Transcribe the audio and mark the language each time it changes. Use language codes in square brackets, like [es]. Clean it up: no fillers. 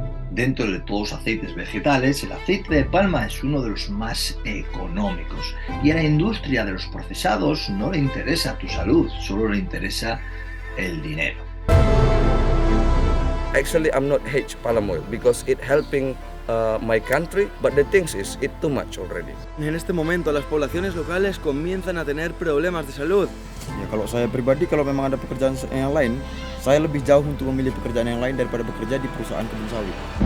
[es] Dentro de todos los aceites vegetales, el aceite de palma es uno de los más económicos y a la industria de los procesados no le interesa tu salud, solo le interesa el dinero. [en] Actually, I'm not hate palm oil because it helping my country, but the thing is, it too much already. [es] En este momento las poblaciones locales comienzan a tener problemas de salud. [id] Ya, kalau saya pribadi, kalau memang ada pekerjaan yang lain, saya lebih jauh untuk memilih pekerjaan yang lain daripada bekerja di perusahaan kebun sawit.